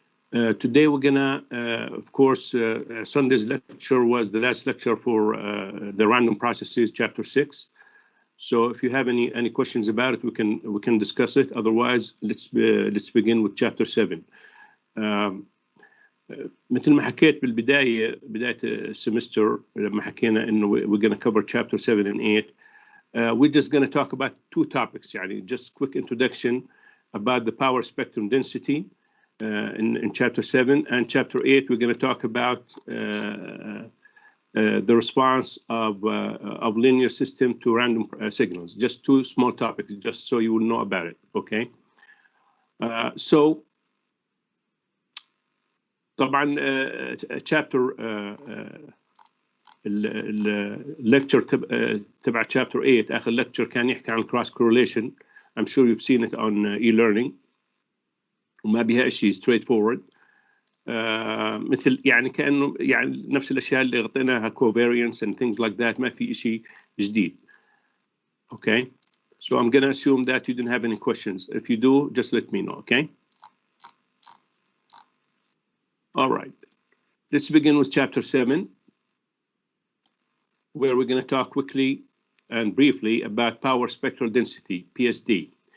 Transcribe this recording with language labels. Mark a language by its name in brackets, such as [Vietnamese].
[English] Today we're gonna, of course, Sunday's lecture was the last lecture for the random processes, chapter 6. So if you have any questions about it, we can discuss it. Otherwise, let's begin with chapter 7. [Arabic] مثل ما حكيت بداية السمستر لما حكينا إنه [English] we're gonna cover chapter 7 and 8. We're just going to talk about two topics, يعني just quick introduction about the power spectrum density in chapter 7, and chapter 8 we're going to talk about the response of linear system to random signals. Just two small topics, just so you will know about it, okay? [Arabic] So طبعا chapter الليكتشر تبع chapter 8 آخر lecture كان يحكي عن cross correlation. [English] I'm sure you've seen it on e-learning [Arabic] وما بها شيء [English] straightforward. [Arabic] مثل يعني كأنه يعني نفس الأشياء اللي غطيناها [English] covariance and things like that. [Arabic] ما في شيء جديد. [English] Okay, so I'm gonna assume that you didn't have any questions. If you do, just let me know. Okay. All right. Let's begin with chapter 7. Where we're going to talk quickly and briefly about power spectral density, PSD.